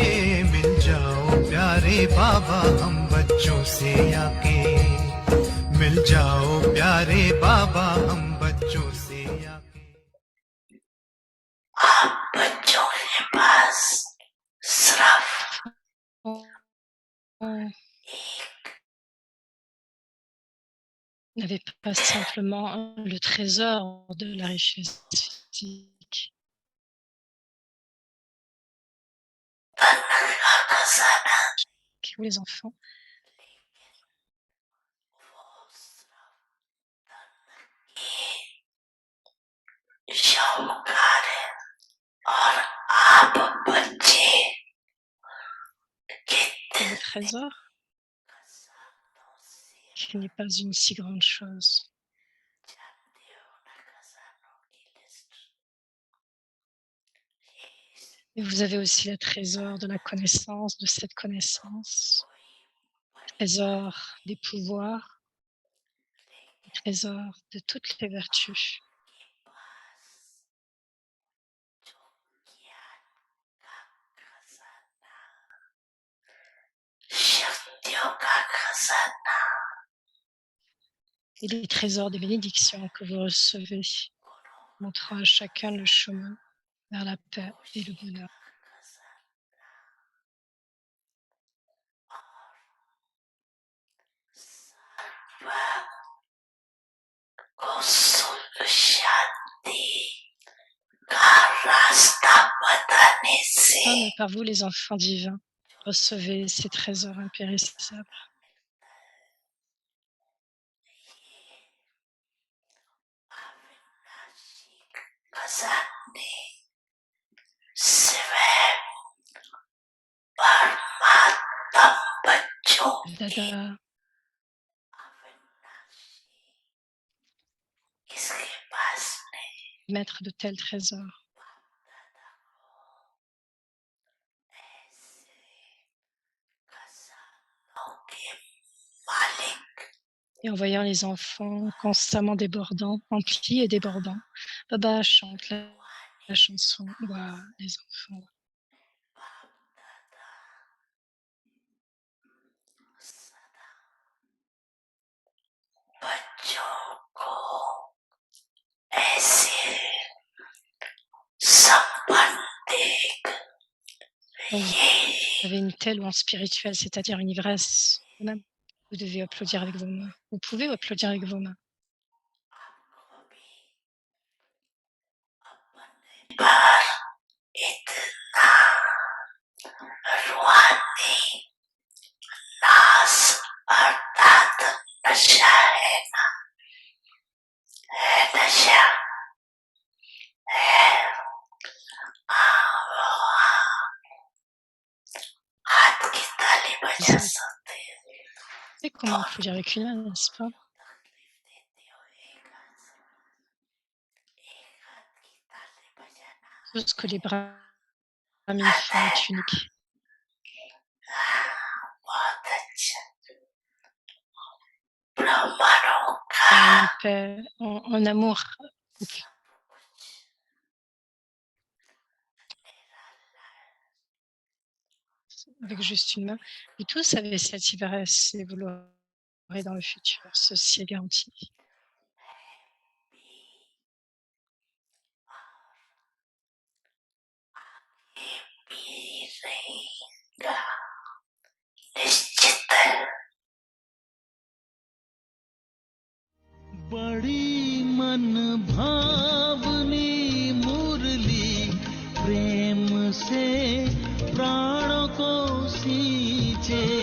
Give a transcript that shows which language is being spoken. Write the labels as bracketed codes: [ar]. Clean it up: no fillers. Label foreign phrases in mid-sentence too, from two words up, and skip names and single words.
[hi] मिल जाओ प्यारे बाबा हम बच्चों से आके। मिल जाओ प्यारे बाबा हम बच्चों से आके। आप बच्चों के पास सिर्फ [fr] n'avait pas simplement le trésor de la richesse physique, [hi] धन का खजाना, [fr] ou les enfants, [hi] शाहूकार है। और आप बच्चे [fr] le trésor, qui n'est pas une si grande chose. Et vous avez aussi le trésor de la connaissance, de cette connaissance, le trésor des pouvoirs, le trésor de toutes les vertus. [hi] शक्तियों का खजाना, [fr] Et les trésors des bénédictions que vous recevez, montrant à chacun le chemin vers la paix et le bonheur. [hi] को सुख शांति का रास्ता बताने से [fr] Mais par vous, les enfants divins, recevez ces trésors impérissables. [hi] खजाने स्वयं परमात्मा बच्चों Dada, इसके पास नहीं। [fr] maître de tels trésors. Et en voyant les enfants constamment débordants, emplis et débordants, Baba chante la chanson. Waouh, les enfants. [hi] बच्चों को ऐसे संपन्न देख [fr] Vous avez une telle louange spirituelle, c'est-à-dire une ivresse. Même, vous devez applaudir avec vos mains. Vous pouvez applaudir avec vos mains. [hi] पर इतना रूहानी नाश अर्थात नशा है ना, है नशा है। हाथ की ताली बजा सकते हैं। [fr] Et comment applaudir avec une main, n'est-ce pas? Tout ce que les brahmins font est unique. [hi] बहुत अच्छा। ब्राह्मणों का [fr] En paix, en amour, avec juste une main. Vous tous avez cette ivresse et vous l'aurez dans le futur. Ceci est garanti. [hi] पी रहेगा निश्चित है। बड़ी मन भावनी मुरली प्रेम से प्राणों को सींचे,